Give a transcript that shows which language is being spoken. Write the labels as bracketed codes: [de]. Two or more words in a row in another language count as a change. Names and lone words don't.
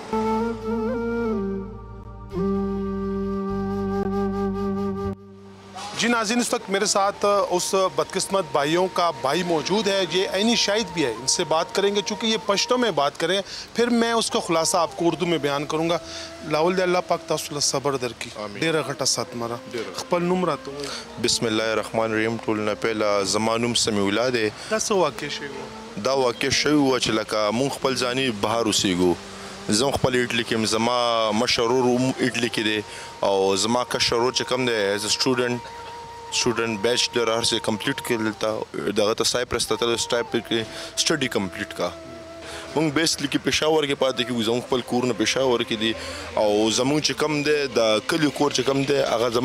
[ur] جی ناظرین اس وقت میرے ساتھ اس بدقسمت بھائیوں کا بھائی موجود ہے یہ عینی شاہد بھی ہے ان سے بات کریں گے چونکہ یہ پشتو میں بات کریں پھر میں اس کا خلاصہ آپ کو اردو میں بیان کروں گا [ps] لاول دے اللہ پاک تاسو له صبر درکړي ډېره غټه صدمه خپل نوم راته وایي [ar] بسم الله الرحمن الرحیم [ps] ټول نه پهله زما نوم سمیع الله دی دا څه واقع شوی و دا واقع شوی و چې لکه مونږ خپل ځاني بهر اوسېږو زه خپل اټلي کې یم زما مشر ورور هم اټلي کې دی او زما کشر ورور چې کوم دی ایز سټوډنټ بیچلر هر څه کمپلیټ کړل تا دغه ته سایپرس ته تللی کې [en] study complete [ps] کا مونږ بیسلی کې پېښور کې پاتې کېږو زموږ خپل کورونه پېښور کې دي او زموږ چې کوم دی د کلي کور چې کوم دی هغه